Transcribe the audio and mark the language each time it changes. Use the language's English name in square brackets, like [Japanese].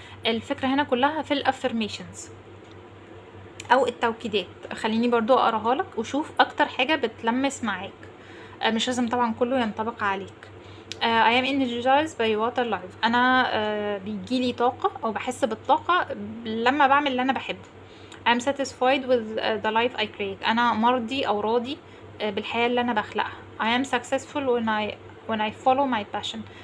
[Arabic] الفكرة هنا كلها في الافرميشنز او التوكيدات. خليني برضو اقراها لك وشوف اكتر حاجة بتلمس معاك، مش لازم طبعا كله ينطبق عليك. [English] I am energized by water life. [Arabic] انا بيجيلي طاقة او بحس بالطاقة لما بعمل اللي انا بحبه. [English] I am satisfied with the life I create. [Arabic] انا مرضي او راضي بالحياة اللي انا بخلقها. [English] I am successful when I follow my passion.